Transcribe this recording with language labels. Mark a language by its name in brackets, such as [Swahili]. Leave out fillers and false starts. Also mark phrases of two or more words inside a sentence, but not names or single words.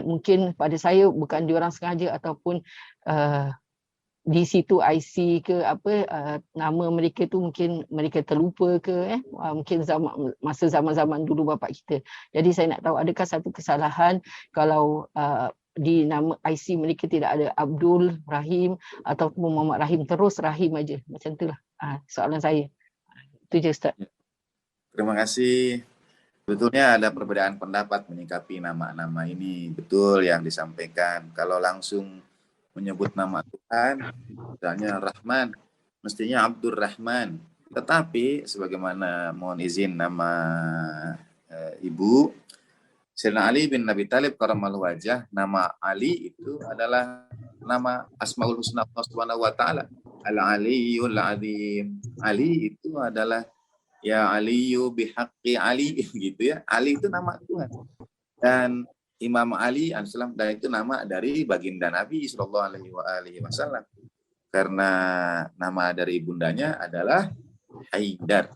[Malay] Mungkin pada saya bukan diorang sengaja ataupun di situ IC ke nama mereka tu mungkin mereka terlupa ke mungkin masa zaman-zaman dulu bapak kita. Jadi saya nak tahu, adakah satu kesalahan kalau di nama IC mereka tidak ada Abdul Rahim ataupun Muhammad Rahim, terus Rahim aja, macam itulah soalan saya. Itu je Ustaz. Terima kasih. [Indonesian] Sebetulnya ada perbedaan pendapat menyikapi nama-nama ini. Betul yang disampaikan. Kalau langsung menyebut nama Tuhan, misalnya Rahman, mestinya Abdur Rahman. Tetapi sebagaimana mohon izin nama Ibu, Sayyidina Ali bin Abi Thalib [Arabic] كرم الله وجهه, [Indonesian] nama Ali itu adalah nama [Arabic] الأسماء الحسنى [Indonesian] Allah [Arabic] سبحانه وتعالى. العلي العظيم. [Indonesian] Ali itu adalah [Arabic] يا علي بحق علي [Indonesian] gitu ya. Ali itu nama Tuhan. Dan Imam Ali alaihissalam, dan itu nama dari baginda Nabi [Arabic] صلى الله عليه وسلم. [Indonesian] Karena nama dari ibundanya adalah Haidar.